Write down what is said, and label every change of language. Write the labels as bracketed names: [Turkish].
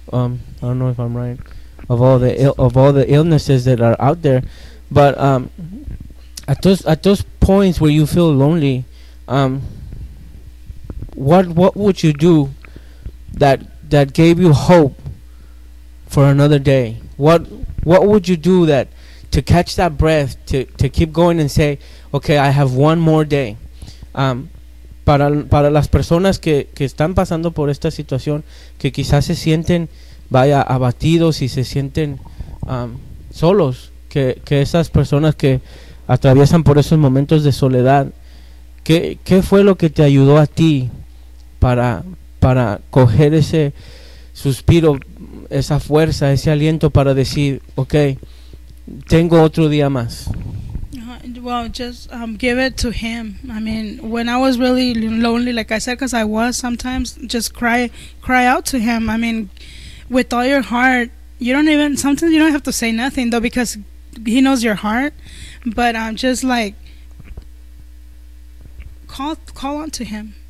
[English] I don't know if I'm right, of all the illnesses that are out there, but at those points where you feel lonely, what would you do that gave you hope for another day? What would you do that to catch that breath to keep going and say, okay, I have one more day? [Spanish] Para las personas que están pasando por esta situación, que quizás se sienten vaya abatidos y se sienten solos, que esas personas que atraviesan por esos momentos de soledad, ¿qué fue lo que te ayudó a ti para coger ese suspiro, esa fuerza, ese aliento para decir, okay, tengo otro día más? [English] Well, just give it to him. I mean, when I was really lonely, like I said, because I was sometimes, just cry out to him. I mean, with all your heart, sometimes you don't have to say nothing, though, because he knows your heart. But just, like, call on to him.